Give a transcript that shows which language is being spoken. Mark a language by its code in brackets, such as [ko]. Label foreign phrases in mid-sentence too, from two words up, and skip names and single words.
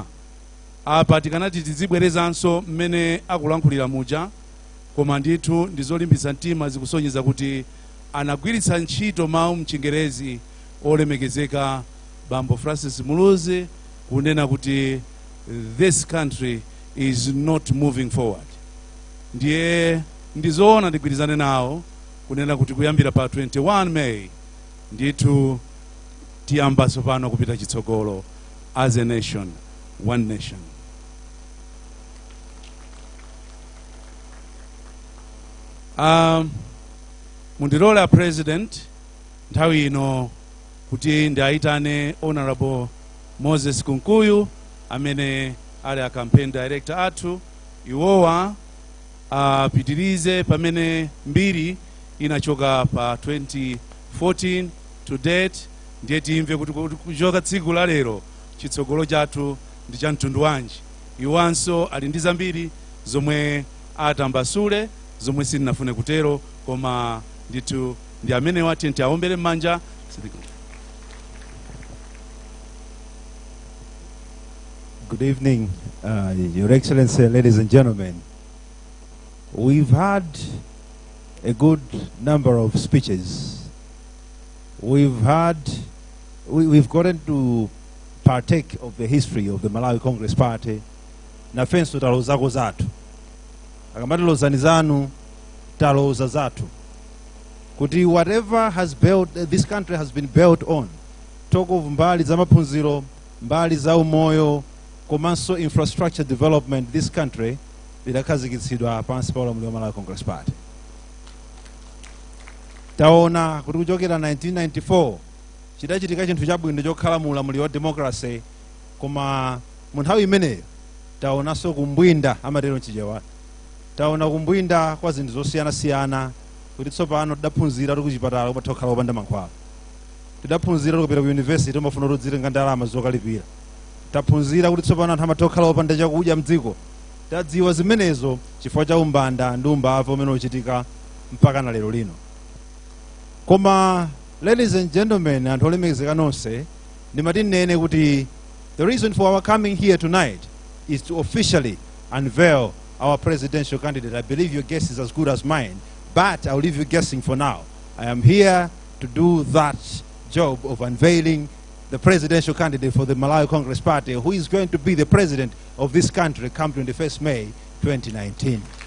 [ny] Apa tikanati tizibwerezanso mmene akulankhulira muja, koma ndithu ndizolimbitsa mtima zikusonyeza kuti anagwiritsa ntchito mawu mchingerezi olemekezeka bambo Francis Mluzi kunena kuti [en] this country is not moving forward. [ny] Ndiye ndizoona ndigwirizane nawo kunena kuti kuyambira pa 21 May ndithu tiyambaso pano kupita chitsogolo [en] as a nation, one nation. [ny] Mundilole a president nthawi ino kuti ndiayitane Honorable Moses Kunkuyu amene ali a [en] campaign director [ny] athu, iwowa apitirize pamene mbiri inachoka pa 2014 [en] to date, [ny] ndiye timve kuti kuchoka tsiku la lero chitsogolo chathu ndi cha mtundu wanji. Iwanso ali ndi zambiri zomwe atambasule, zomwe sininafune kutero, koma ndithu ndi amene wati ntiaombere m'manja. [en] Good evening, Your Excellency, ladies and gentlemen. We've had a good number of speeches. We've gotten to partake of the history of the Malawi Congress Party. [ny] Na fenso talozako zatu. Akamati lozani zanu, taloza zatu. [en] Kuti whatever has built, this country has been built on. Talk of [ny] mbali za maphunziro, mbali za umoyo, komanso [en] infrastructure development, this country [ny] lidakhazikitsidwa pansi pa ulamuliro wa Malawi Congress Party. Taona kuti kuchokera 1994 chidachitika chinthu chabwino chokhala mu ulamuliro wa democracy, koma mu nthawi imeneyo taonanso kumbwinda amatero mchichewa. Taona kumbwinda kwa zinthu zosiyanasiyana, kuti tsopano tidaphunzira kuti kuchipatala kumatha kukhala opanda mankhwala. Tidaphunzira kupita ku university tomafuna kudzirenga ndalama zokalipira. Taphunzira kuti tsopano anthu amatha kukhala opanda chakudya mdziko. Tadziwa zimenezo chifukwa cha umbanda ndi umbava umene uchitika mpaka na lero lino. Koma, [en] ladies and gentlemen, [ny] anthu olemekezeka nonse, ndimati nene kuti [en] the reason for our coming here tonight is to officially unveil our presidential candidate. I believe your guess is as good as mine, but I'll leave you guessing for now. I am here to do that job of unveiling the presidential candidate for the Malawi Congress Party, who is going to be the president of this country come 21st May 2019.